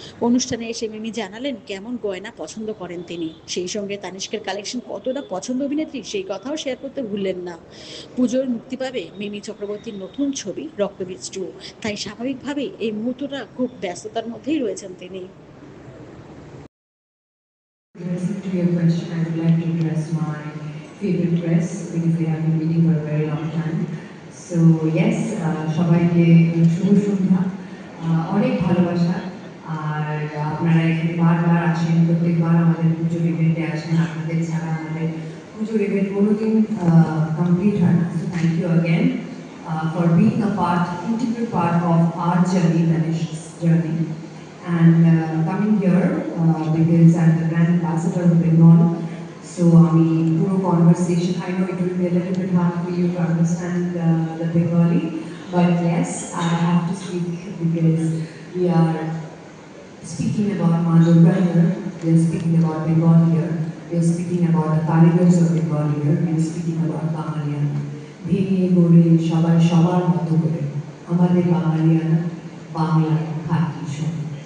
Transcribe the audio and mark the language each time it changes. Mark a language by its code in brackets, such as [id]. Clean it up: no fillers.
[bn] অনুষ্ঠানে এসে মিমি জানালেন কেমন গয়না পছন্দ করেন তিনি, সেই সঙ্গে তানিষ্কের কালেকশন কতটা পছন্দ অভিনেত্রী সেই কথাও শেয়ার করতে ভুললেন না। পুজোর মুক্তি পাবে মিমি চক্রবর্তীর নতুন ছবি রক্তবীজ 2, তাই স্বাভাবিকভাবেই এই মুহূর্তটা খুব ব্যস্ততার মধ্যেই রয়েছেন তিনি। [en] To your question, I would like to address my favorite dress because we have been waiting for a very long time. So yes, [bn] সবাইকে শুভ সন্ধ্যা, অনেক ভালোবাসা। আর আপনারা এখানে বারবার আসেন, প্রত্যেকবার আমাদের পুজোর ইভেন্টে আসেন। আপনাদের ছাড়া আমাদের পুজোর ইভেন্ট কোনোদিন কমপ্লিট হয় না। [en] So thank you again for being a part, integral part of our journey, Tanish's journey. And coming here because I'm the brand ambassador of Bengal, so puro conversation. I know it will be a little bit hard for you to understand the Bengali, but yes, I have to speak because we are speaking about Ma Durga here, we are speaking about Bengal here, we are speaking about the Karigars of Bengal here, we are speaking about Bangaliana. [bn] ভেঙে গড়ে সবাই সবার মতো করে আমাদের বাঙালিয়ানা বাংলায় খাঁটি শোনে।